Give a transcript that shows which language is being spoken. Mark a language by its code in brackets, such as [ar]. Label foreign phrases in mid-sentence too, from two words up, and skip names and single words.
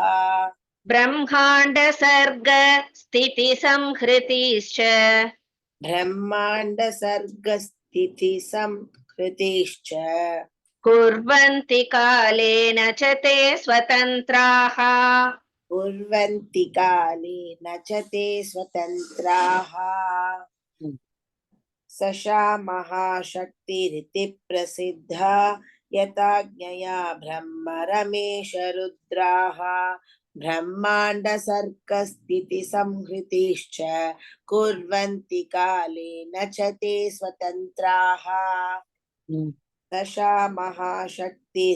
[sa] ब्रह्माण्ड सर्ग स्थिति संहृतिश्च ब्रह्माण्ड सर्ग स्थिति संहृतिश्च कुर्वन्ति काले न च ते स्वतन्त्राः कुर्वन्ति काले न च ते स्वतन्त्राः सशा महाशक्तिरिति प्रसिद्धा यथाज्ञया ब्रह्मरमेशरुद्राः ब्रह्माण्डसर्गस्थितिसंहृतिश्च कुर्वन्ति काले न च ते स्वतन्त्राः सशा महाशक्तिरिति